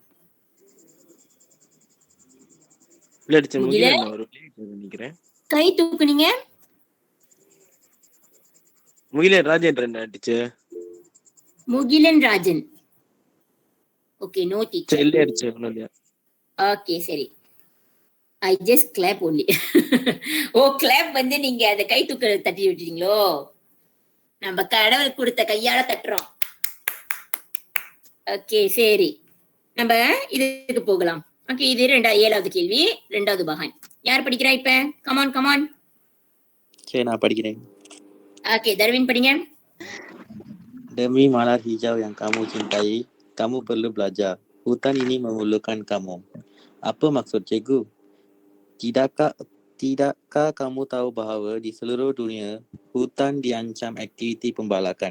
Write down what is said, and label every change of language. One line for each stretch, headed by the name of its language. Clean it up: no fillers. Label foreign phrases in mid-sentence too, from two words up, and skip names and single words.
Tamil: கை தூக்குனீங்க. முகிலன் ராஜேந்திரன் டீச்சர். முகிலன் ராஜன். ஓகே, நோ டீச்சர். இல்ல டீச்சர், ஒண்ணும் இல்ல. ஓகே, சரி.
English: I just clap only.
Tamil: ஓ, clap வந்து நீங்க அந்த கை தூக்க தட்டி விட்டீங்களோ? நம்ம கடவுள் கொடுத்த கையால தட்டுறோம். ஓகே சரி, நம்ம இதுக்கு போகலாம். ஓகே, இது 7வது கேள்வி, 2வது பகான். யார் படிக்கிறா இப்ப?
English: come on come on.
Tamil: சரி, நான் படிக்கிறேன். ஓகே, தர்வின் படிங்க.
Malay: Demi malar hijau yang kamu cintai, kamu perlu belajar. Hutan ini memerlukan kamu. Apa maksud cikgu? Tidakkah kamu tahu bahawa di seluruh dunia hutan diancam aktiviti pembalakan?